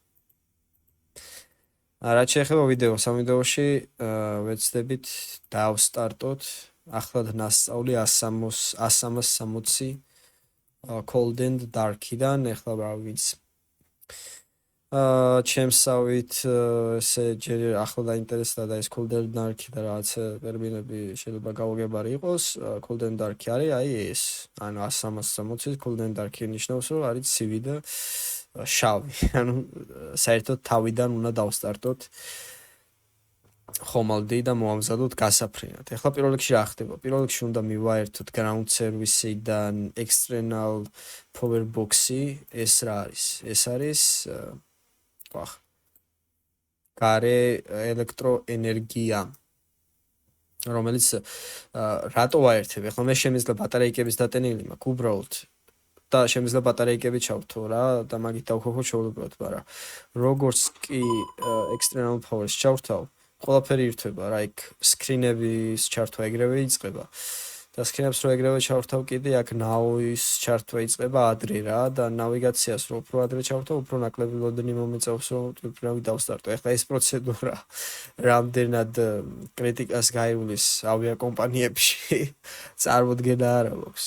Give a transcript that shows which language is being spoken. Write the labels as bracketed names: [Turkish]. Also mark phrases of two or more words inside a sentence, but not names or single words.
[Georgian] რაც შეეხება ვიდეოს, ამ ვიდეოში ვეცდებით დავსტარტოთ ახლად ნასწავლი 160 [English] Cold and Dark- [Georgian] დან, ახლა რა ვიცი. ჩემსავით ესე ჯერ ახლა დაინტერესდა და ეს [English] Cold and Dark [Georgian] და რაღაც ტერმინები შეიძლება გაუგებარი იყოს. [English] Cold and Dark [Georgian] არის აი ეს. ანუ 160 [English] Cold and Dark [Georgian] ნიშნავს რომ არის ცივი და შავი. ანუ საერთოდ თავიდან უნდა დავსტარტოთ ხომალდი და მოამზადოთ გასაფრენად. ახლა პირველ რიგში რა ხდება? პირველ რიგში უნდა მივაერთოთ [English] ground service- [Georgian] დან [English] external power box- [Georgian] ი. ეს რა არის? ეს არის გარე ელექტროენერგია, რომელიც რატო ვაერთებ? ახლა მე შემიძლია ბატარეიკების დატენილი მაქვს უბრალოდ და შემიძლია ბატარეიკები ჩავთო რა და მაგით დავქოქო ჩაუბრალოდ, მაგრამ როგორც კი [English] external power- [Georgian] ს ჩავთავ, ყველაფერი ირთვება რა, იქ სკრინების ჩართვა ეგრევე იწყება. და სკრინებს რო ეგრევე ჩავთავ კიდე აქ ნავის ჩართვა იწყება ადრე რა და ნავიგაციას რო უფრო ადრე ჩავთავ, უფრო ნაკლები ლოდნი მომეწევს რომ უბრალოდ დავსტარტო. ახლა ეს პროცედურა რამდენად კრიტიკას გაივლის ავიაკომპანიებში წარმოდგენა არ აქვს.